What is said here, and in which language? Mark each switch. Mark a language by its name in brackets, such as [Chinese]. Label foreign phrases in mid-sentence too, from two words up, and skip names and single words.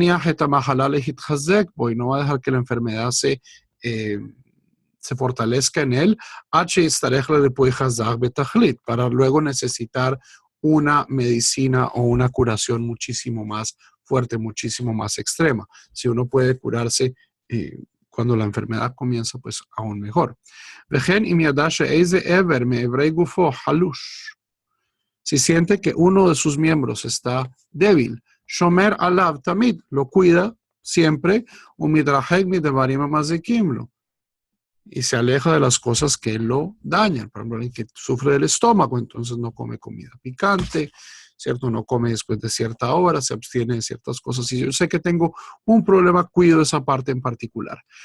[Spanish] va a dejar que la enfermedad se fortalezca en él, para luego necesitar una medicina o una curación muchísimo más fuerte, muchísimo más extrema. Si uno puede curarse cuando la enfermedad comienza, pues aún mejor. Si siente que uno de sus miembros está débil, [Hebrew] שומר עליו תמיד, [Spanish] lo cuida siempre, y se aleja de las cosas que lo dañan. Por ejemplo, alguien que sufre del estómago, entonces no come comida picante, ¿cierto? No come después de cierta hora, se abstiene de ciertas cosas. Y yo sé que tengo un problema, cuido de esa parte en particular.